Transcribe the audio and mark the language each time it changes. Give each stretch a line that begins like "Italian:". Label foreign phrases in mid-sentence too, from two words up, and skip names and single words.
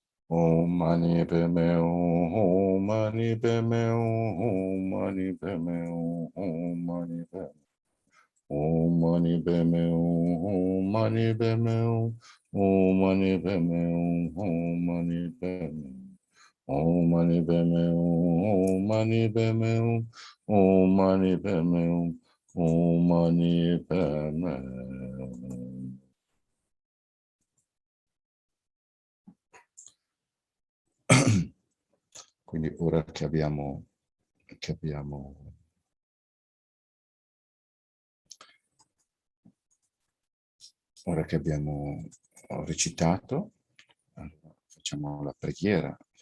Sanskrit: Om Mani Padme Hum, Om Mani Padme Hum, Om Mani Padme Hum, Om Mani Padme Om Mani Padme Hum, Om Mani Padme Hum, Om Mani Padme Hum, Om Mani Padme Om Mani Padme Hum, Om Mani Padme Hum, Om Mani Padme Hum, Om Mani Padme Hum.
Italian: Quindi ora che abbiamo recitato, facciamo la preghiera,